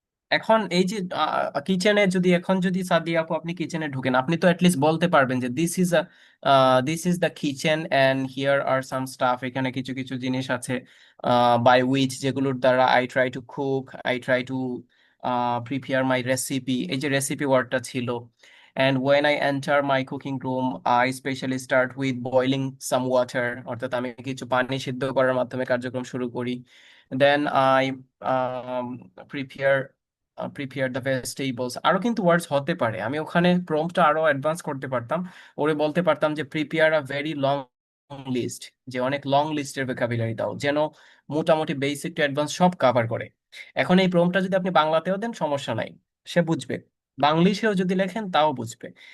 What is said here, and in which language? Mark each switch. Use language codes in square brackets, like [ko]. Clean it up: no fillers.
[bn] এখন এই যে কিচেনে যদি এখন যদি সাদিয়া আপু আপনি কিচেনে ঢুকেন, আপনি তো অ্যাটলিস্ট বলতে পারবেন যে [en] This is the kitchen and here are some stuff. [bn] এখানে কিছু কিছু জিনিস আছে [en] by which [bn] যেগুলোর দ্বারা [en] I try to cook, I try to prepare my recipe. [bn] এই যে রেসিপি ওয়ার্ডটা ছিল। [en] And when I enter my cooking room, I specially start with boiling some water, [bn] অর্থাৎ আমি কিছু পানি সিদ্ধ করার মাধ্যমে কার্যক্রম শুরু করি। [en] Then I um, prepare prepare the vegetables. [bn] আরো কিন্তু ওয়ার্ডস হতে পারে, আমি ওখানে প্রম্পটটা আরো অ্যাডভান্স করতে পারতাম। ওরে বলতে পারতাম যে [en] prepare a very long list, [bn] যে অনেক লং লিস্টের ভোকাবুলারি দাও, যেন মোটামুটি বেসিক টু অ্যাডভান্স সব কভার করে। এখন এই প্রম্পটটা যদি আপনি বাংলাতেও দেন সমস্যা নাই, সে বুঝবে। বাংলিশেও যদি লেখেন তাও বুঝবে।